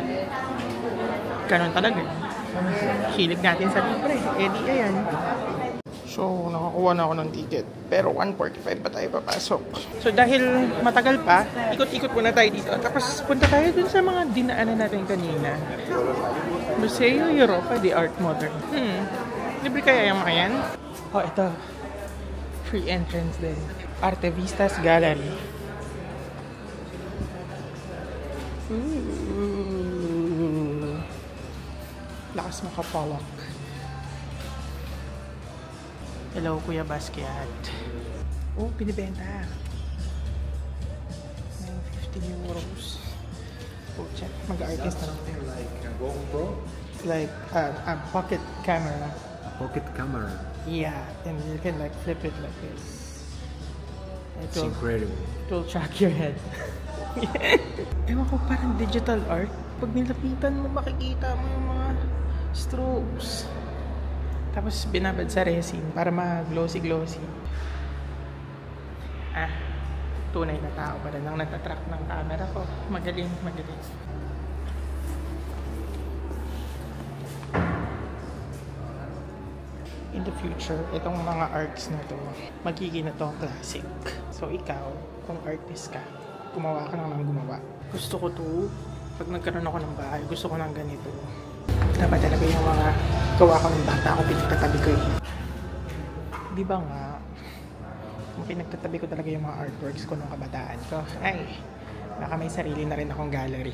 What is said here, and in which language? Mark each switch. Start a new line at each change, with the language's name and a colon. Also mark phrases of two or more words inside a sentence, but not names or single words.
Filipino: Ganun talaga. Hilig natin sa libre. Eh, di ayan. So, nakakuha na ako ng ticket. Pero 1:45 pa tayo papasok. So, dahil matagal pa, ikot-ikot muna tayo dito. Tapos, punta tayo dun sa mga dinaanan natin kanina. Museo Europa de Art Modern. Libre kaya yung mga yan? Oh, ito.
English: Free entrance
Filipino: din. Artevistas Gallery. Ooh. Lakas makapalak. Hello, Kuya Basquiat. Oh, pinibenta. 50 euros. Oh, check. Mag-artist na lang tayo.
English: Like a GoPro? Like a pocket camera. Pocket camera. Yeah, and you can like flip it like this. It's incredible. It will track your head.
Filipino: Ewan ko, parang digital art. Pag nilapitan mo, makikita mo yung mga strokes. Tapos binabad sa resin para ma-glossy-glossy. Tunay na tao pa rin ang natatrack ng camera ko. Magaling, magaling.
English: In the future,
Filipino: itong mga arts na to, magiging na to classic. So ikaw, kung artist ka, gumawa ka lang ng gumawa. Gusto ko to, pag nagkaroon ako ng bahay, gusto ko ng ganito. Dapat talaga yung mga gawa ko ng bata ako, pinagtatabi ko eh. Di ba nga, kung pinagtatabi ko talaga yung mga artworks ko nung kabataan ko, ay, baka may sarili na rin akong gallery.